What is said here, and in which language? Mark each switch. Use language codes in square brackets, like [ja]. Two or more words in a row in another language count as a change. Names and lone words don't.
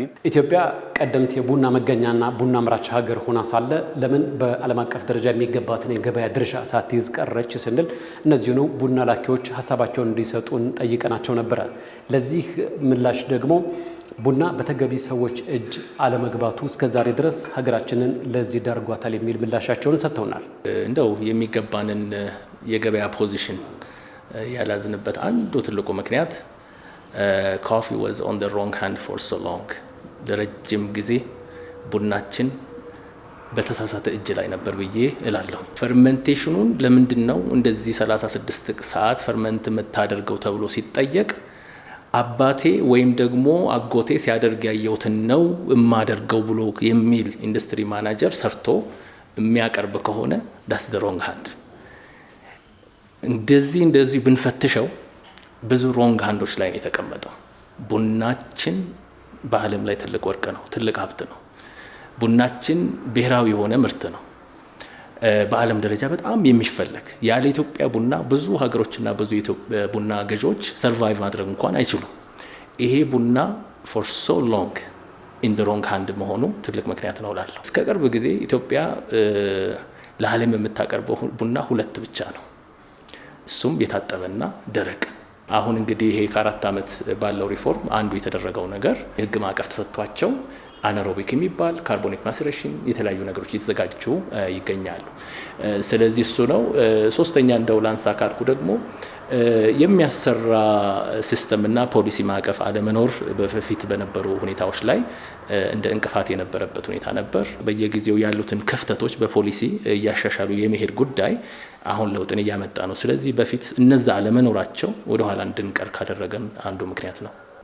[am] ኢትዮጵያ ቀደምት የቡና መገኛና ቡና አምራች ሀገር ሆና ሳለ ለምን በዓለም አቀፍ ደረጃ የሚገባትን የገበያ ድርሻ ሳትይዝ ቀረች ስንል እነዚህኑ ቡና ላኪዎች ሀሳባቸውን እንዲሰጡን ጠይቀናቸው ነበረ። ለዚህ ምላሽ ደግሞ ቡና በተገቢ ሰዎች እጅ አለመግባቱ እስከዛሬ ድረስ ሀገራችንን ለዚህ ዳርጓታል የሚል ምላሻቸውን ሰጥተውናል። እንደው የሚገባንን የገበያ ፖዚሽን ያላዝንበት አንዱ ትልቁ ምክንያት [en] coffee was on the wrong hand for so long። [am] ለረጅም ጊዜ ቡናችን በተሳሳተ እጅ ላይ ነበር ብዬ እላለሁ። ፈርመንቴሽኑን ለምንድን ነው እንደዚህ 36 ሰዓት ፈርመንት የምታደርገው ተብሎ ሲጠየቅ አባቴ ወይም ደግሞ አጎቴ ሲያደርግ ያየሁትን ነው የማደርገው ብሎ የሚል [en] industry manager [am] ሰርቶ የሚያቀርብ ከሆነ [en] that's the wrong hand። [am] እንደዚህ ብንፈትሸው ብዙ [en] wrong hands [am] ላይ ነው የተቀመጠው። ቡናችን በዓለም ላይ ትልቅ ወርቅ ነው፣ ትልቅ ሀብት ነው። ቡናችን ብሔራዊ የሆነ ምርት ነው። በዓለም ደረጃ በጣም የሚፈለግ ያለ ኢትዮጵያ ቡና ብዙ ሀገሮችና ብዙ ቡና ገዢዎች ሰርቫይቭ ማድረግ እንኳን አይችሉም። ይሄ ቡና [en] for so long in the wrong hand [am] መሆኑ ትልቅ ምክንያት ነው እላለሁ። እስከ ቅርብ ጊዜ ኢትዮጵያ ለዓለም የምታቀርበው ቡና 2 ብቻ ነው። እሱም የታጠበና ደረቅ። አሁን እንግዲህ ይሄ ከ4 ዓመት ባለው ሪፎርም አንዱ የተደረገው ነገር የህግ ማዕቀፍ ተሰጥቷቸው አናሮቢክ የሚባል [en] carbonic maceration [am] የተለያዩ ነገሮች እየተዘጋጁ ይገኛሉ። ስለዚህ እሱ ነው። ሶስተኛ እንደው ላንሳ ካልኩ ደግሞ የሚያሰራ ሲስተምና ፖሊሲ ማዕቀፍ አለመኖር በፊት በነበሩ ሁኔታዎች ላይ እንደ እንቅፋት የነበረበት ሁኔታ ነበር። በየጊዜው ያሉትን ክፍተቶች በፖሊሲ እያሻሻሉ የመሄድ ጉዳይ አሁን ለውጥን እያመጣ ነው። ስለዚህ በፊት እነዛ አለመኖራቸው ወደ ኋላ እንድንቀር ካደረገን አንዱ ምክንያት ነው።